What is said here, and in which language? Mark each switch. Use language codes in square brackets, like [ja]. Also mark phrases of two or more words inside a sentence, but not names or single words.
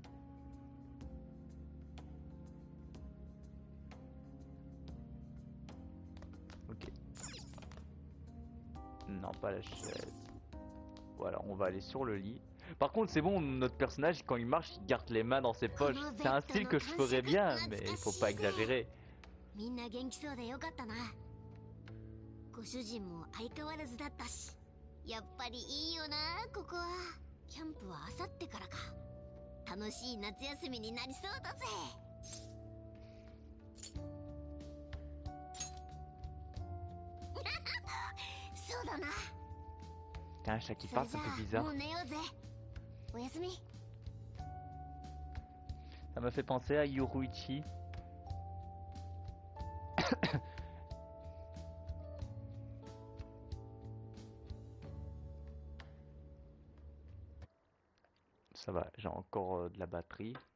[fr] Ok. Non, pas la chaise. Voilà, on va aller sur le lit. Par contre, c'est bon, notre personnage, quand il marche, il garde les mains dans ses poches. C'est un style que je ferais bien, mais il faut pas exagérer. [ja] みんな元気そうでよかったな。ご主人も相変わらずだったし。やっぱりいいよな、ここは。キャンプは明後日からか。楽しい夏休みになりそうだぜ。そうだな。 [fr] T'as un chat qui passe, c'est un peu bizarre. Ça m'a fait penser à Yoruichi. Ça va, j'ai encore de la batterie.